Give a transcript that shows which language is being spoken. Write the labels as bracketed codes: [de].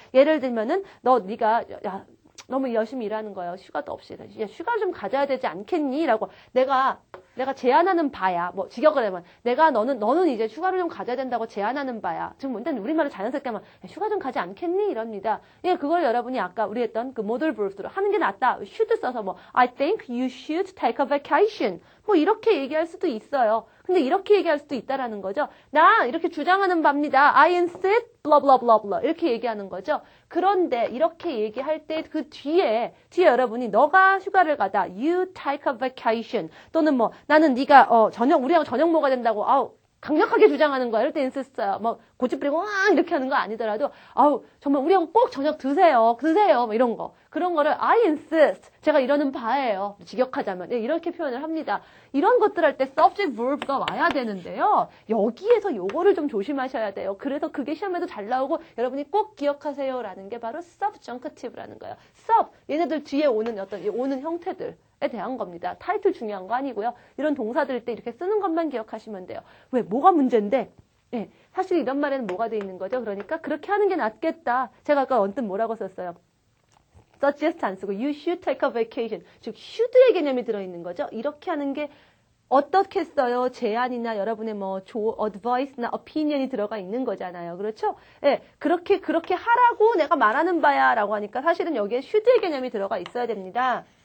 [ko] 예를 들면은, 네가, 너무 열심히 일하는 거예요. 휴가도 없이. 야, 휴가를 좀 가져야 되지 않겠니? 라고, 내가 제안하는 바야. 직역을 하면, 너는 이제 휴가를 좀 가져야 된다고 제안하는 바야. 지금 일단 우리말로 자연스럽게 하면, 휴가 좀 가지 않겠니? 이럽니다. 예, 그걸 여러분이 아까 우리 했던 그 modal verbs로 하는 게 낫다. [en] should [ko] 써서 [en] I think you should take a vacation. [ko] 이렇게 얘기할 수도 있어요. 근데 이렇게 얘기할 수도 있다라는 거죠. 나 이렇게 주장하는 바입니다. [en] I insist, blah, blah, blah, blah. [ko] 이렇게 얘기하는 거죠. 그런데 이렇게 얘기할 때 그 뒤에 여러분이 너가 휴가를 가다, [en] you take a vacation. [ko] 또는 나는 네가, 우리하고 저녁 먹어야 된다고, 강력하게 주장하는 거야. 이럴 때 insist요. 고집 부리고 이렇게 하는 거 아니더라도 정말 우리하고 꼭 저녁 드세요. 이런 거. 그런 거를 [en] I insist. [ko] 제가 이러는 바예요. 직역하자면 이렇게 표현을 합니다. 이런 것들 할 때 subject verb가 와야 되는데요. 여기에서 요거를 좀 조심하셔야 돼요. 그래서 그게 시험에도 잘 나오고 여러분이 꼭 기억하세요라는 게 바로 subjunctive라는 거예요. sub 얘네들 뒤에 오는 형태들 에 대한 겁니다. 타이틀 중요한 거 아니고요. 이런 동사들 때 이렇게 쓰는 것만 기억하시면 돼요. 왜? 뭐가 문제인데? 예, 사실 이런 말에는 뭐가 돼 있는 거죠? 그러니까 그렇게 하는 게 낫겠다. 제가 아까 언뜻 뭐라고 썼어요? [en] suggest [ko] 안 쓰고 [en] you should take a vacation. [ko] 즉 should의 개념이 들어있는 거죠. 이렇게 하는 게 어떻게 써요? 제안이나 여러분의 advice나 opinion이 들어가 있는 거잖아요. 그렇죠? 예, 그렇게 하라고 내가 말하는 바야 라고 하니까 사실은 여기에 should의 개념이 들어가 있어야 됩니다.